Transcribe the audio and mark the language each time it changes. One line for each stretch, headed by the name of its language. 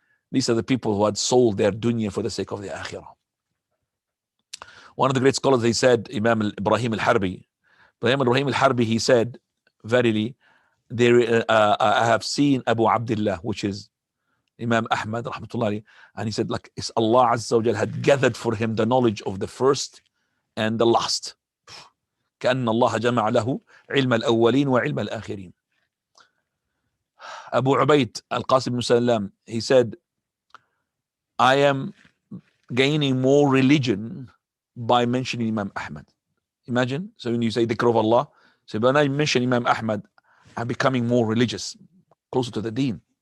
English: These are the people who had sold their dunya for the sake of the akhirah. One of the great scholars, he said, Imam Ibrahim al-Harbi. Ibrahim al-Harbi, he said, verily, I have seen Abu Abdullah, which is Imam Ahmad, rahmatullahi, and he said, like, it's Allah Azza wa Jal had gathered for him the knowledge of the first and the last.
Arabic: كأن الله جمع له علم الأولين وعلم الآخرين.
English: Abu Ubayd al-Qasim ibn Salam, he said, I am gaining more religion by mentioning Imam Ahmad. Imagine, so when you say dhikr of Allah, so when I mention Imam Ahmad, I'm becoming more religious, closer to the deen.